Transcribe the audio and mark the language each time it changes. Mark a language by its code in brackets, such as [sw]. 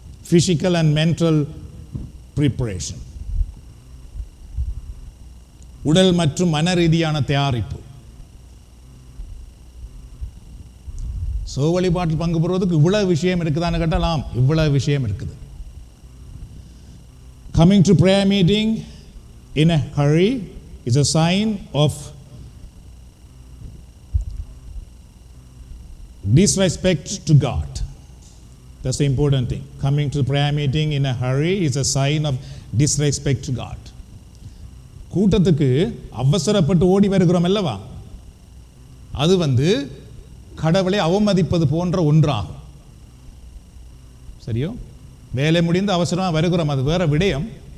[en] Physical and mental preparation, [ta] உடல் மற்றும் மன ரீதியான தயாரிப்பு. வழிபாட்டில் பங்கு பெறுவதற்கு இவ்வளவு விஷயம் இருக்குதான்னு கேட்டால் இவ்வளவு விஷயம் இருக்குது. [en] Coming to prayer meeting in a hurry is a sign of disrespect to God. That's the important thing. Coming to the prayer meeting in a hurry is a sign of disrespect to God. [ta] கூட்டத்துக்கு அவசரப்பட்டு ஓடி வருகிறோம் அல்லவா, அது கடவுளை அவமதிப்பது போன்ற ஒன்றாகும். சரியோ? வேலை முடிந்து அவசரமாக வருகிறோம், அது வேற விடயம்.